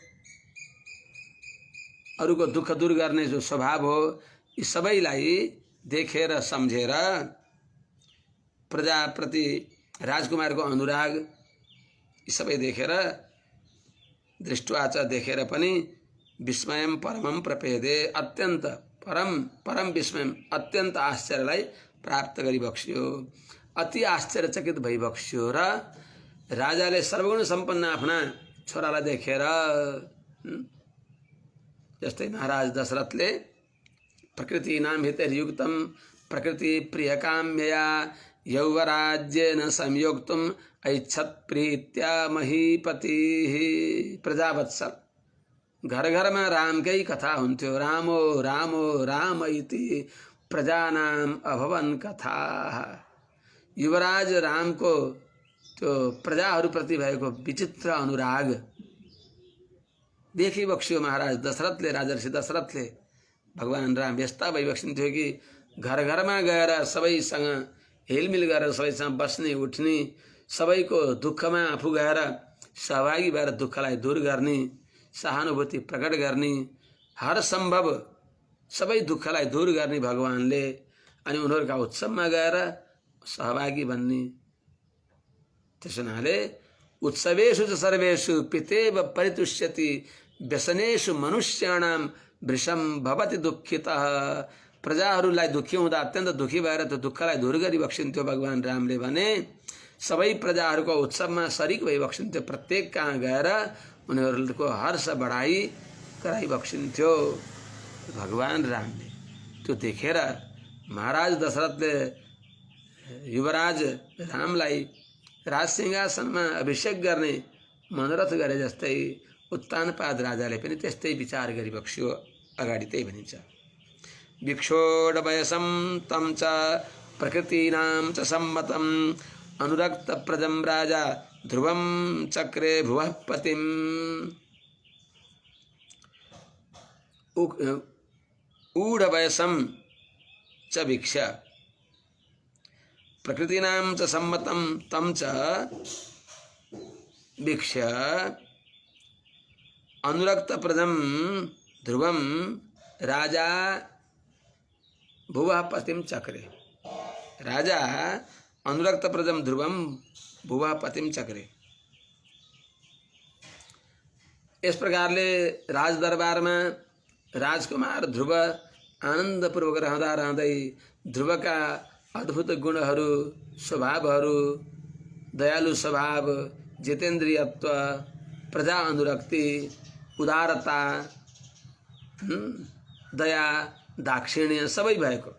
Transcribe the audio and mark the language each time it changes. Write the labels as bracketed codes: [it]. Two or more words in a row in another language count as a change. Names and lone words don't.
[ne] अरूको दुःख दूर गर्ने जो स्वभाव हो यी सबैलाई देखेर सम्झेर प्रजाप्रति राजकुमारको अनुराग यी सबै देखेर [sa] दृष्ट्वा च [ne] देखेर पनि [sa] विस्मयं परमं प्रपेदे [ne] अत्यन्त [sa] परम विस्मयं [ne] अत्यन्त आश्चर्यलाई प्राप्त गरिबक्स्यो अति आश्चर्यचकित भइबक्स्यो र राजाले सर्वगुण सम्पन्न आफ्ना छोरालाई देखेर जस्तै महाराज दशरथले [sa] प्रकृतिनां हितैर्युक्तं प्रकृति प्रियकाम्यया यौवराज्येन संयोक्तुम् ऐच्छत् प्रीत्या महीपतिः [ne] प्रजावत्सल घर घरमा रामकै कथा हुन्थ्यो [sa] रामो रामो राम इति प्रजानाम् अभवन् कथाः [ne] युवराज रामको त्यो प्रजाहरूप्रति भएको विचित्र अनुराग देखिबक्स्यो महाराज दशरथले राजर्षि दशरथले भगवान राम यस्ता भइबक्सिन्थ्यो कि घर घरमा गएर सबैसँग हेलमिल गरेर सबैसँग बस्ने उठ्ने सबैको दुःखमा आफू गएर सहभागी भएर दुःखलाई दूर गर्ने सहानुभूति प्रकट गर्ने हर सम्भव सबै दुःखलाई दूर गर्ने भगवानले अनि उनीहरूका उत्सवमा गएर सहभागी बन्ने त्यसो हुनाले [sa] उत्सवेषु च सर्वेषु पितेव परितुष्यति व्यसनेषु मनुष्याणां वृषं भवति दुःखितः [ne] प्रजाहरूलाई दुःखी हुँदा अत्यन्त दुःखी भएर त्यो दुःखलाई दूर गरिबक्सिन्थ्यो भगवान रामले भने सबै प्रजाहरूको उत्सवमा शरीक भइबक्सिन्थ्यो प्रत्येक कहाँ गएर उनीहरूको हर्ष बढाई गराइबक्सिन्थ्यो भगवान रामले त्यो देखेर महाराज दशरथले युवराज रामलाई राजसिंहासनमा अभिषेक गर्ने मनोरथ गरे जस्तै उत्तानपाद राजाले पनि त्यस्तै विचार गरिबक्स्यो अगाडि त्यही भनिन्छ [sa] विक्षोडवयसं तं च प्रकृतीनां च सम्मतम् अनुरक्त प्रजं राजा ध्रुवं चक्रे भुवः पतिम् ऊढवयसं च वीक्ष्य प्रकृतीनां च सम्मतं तं च वीक्ष्य अनुरक्त प्रजं ध्रुवं राजा भुवः पतिं चक्रे राजा अनुरक्त प्रजम ध्रुवम भुवा पतिम चक्रे। [ne] इस प्रकारले राज दरबारमा राजकुमार ध्रुव आनन्दपूर्वक रहँदा रहँदै ध्रुवका अद्भुत गुणहरू, स्वभावहरू, दयालु स्वभाव, जितेन्द्रियत्व, प्रजा अनुरक्ति, उदारता, दया, दाक्षिण्य सबै भएको।